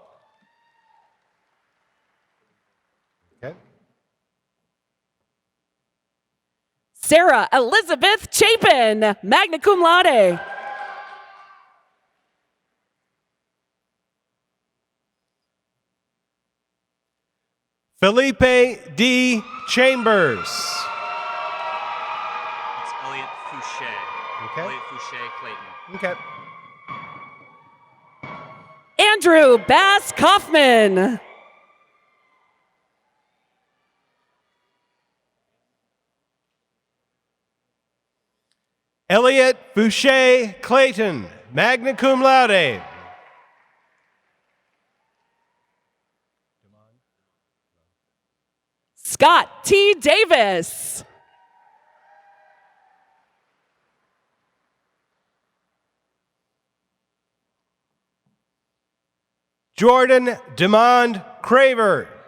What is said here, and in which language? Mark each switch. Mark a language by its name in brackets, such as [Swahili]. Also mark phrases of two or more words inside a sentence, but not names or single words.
[English] Okay. Sarah Elizabeth Chapin, [Latin] magna cum laude. [English] Felipe D. Chambers. It's Elliot Fouché. Okay. Elliot Fouché Clayton. Okay. Andrew Bass Kaufman. Elliot Fouché Clayton, [Latin] magna cum laude. [English] Scott T. Davis. Jordan Demond Craver.